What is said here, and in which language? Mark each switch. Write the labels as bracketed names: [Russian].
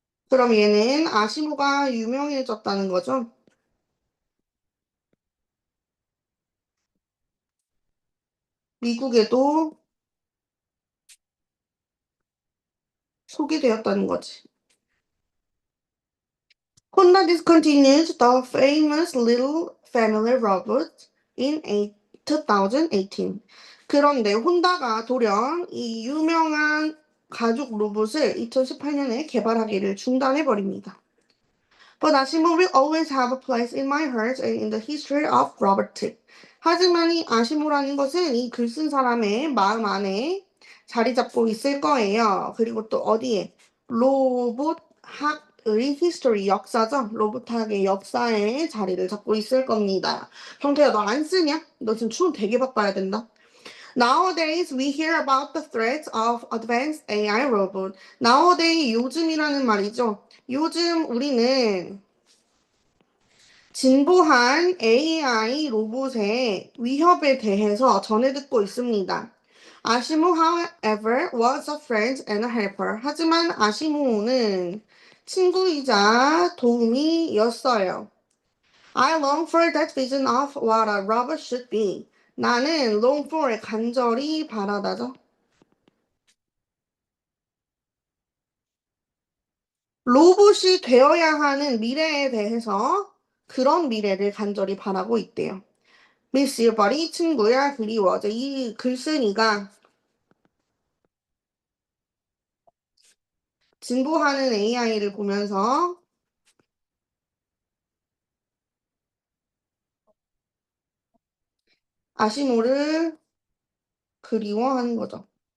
[Korean] 그럼 얘는 아시모가 유명해졌다는 거죠? 미국에도 소개되었다는 거지. [English] Honda discontinued the famous Little Family Robot in 2018. [Korean] 그런데 혼다가 돌연 이 유명한 가족 로봇을 2018년에 개발하기를 중단해버립니다. [English] But 아시모 will always have a place in my heart and in the history of robotics. [Korean] 하지만 이 아시모라는 것은 이 글 쓴 사람의 마음 안에 자리 잡고 있을 거예요. 그리고 또 어디에? 로봇학의 history, 역사죠? 로봇학의 역사에 자리를 잡고 있을 겁니다. 형태야, 너 안 쓰냐? 너 지금 춤 되게 바빠야 된다. [English] Nowadays, we hear about the threats of advanced AI robot. [Korean] Nowadays, 요즘이라는 말이죠. 요즘 우리는 진보한 AI 로봇의 위협에 대해서 전해 듣고 있습니다. [English] 아시모, however, was a friend and a helper. [Korean] 하지만 아시모는 친구이자 도움이었어요. [English] I long for that vision of what a robot should be. [Korean] 나는 long for의 간절히 바라다죠. 로봇이 되어야 하는 미래에 대해서 그런 미래를 간절히 바라고 있대요. 미스 유버리 친구야 그리워져. 이 글쓴이가 진보하는 AI를 보면서 아시모를 그리워하는 거죠.